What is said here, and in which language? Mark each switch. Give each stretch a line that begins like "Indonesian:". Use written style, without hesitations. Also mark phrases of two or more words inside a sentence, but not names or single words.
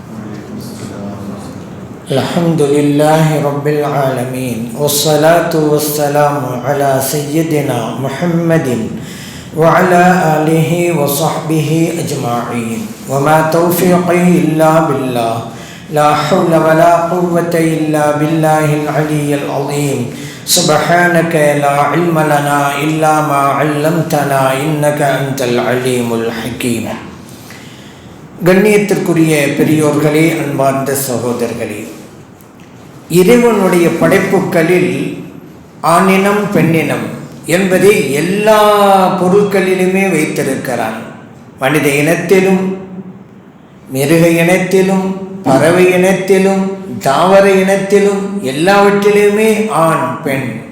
Arabic: الحمد لله رب العالمين والصلاة والسلام على سيدنا محمد وعلى آله وصحبه أجمعين وما توفيقي إلا بالله لا حول ولا قوة إلا بالله العلي العظيم. سبحانك لا علم لنا إلا ما علمتنا إنك أنت العليم الحكيم.
Tamil: கண்ணியத்திற்குரிய பெரியோர்களே, அன்பார்ந்த சகோதரர்களே, இறைவனுடைய படைப்புகளில் ஆணினம் பெண்ணினம் என்பதை எல்லா பொருட்களிலுமே வைத்திருக்கிறான். மனித இனத்திலும், மிருக இனத்திலும், பறவை இனத்திலும், தாவர இனத்திலும், எல்லாவற்றிலுமே ஆண் பெண்.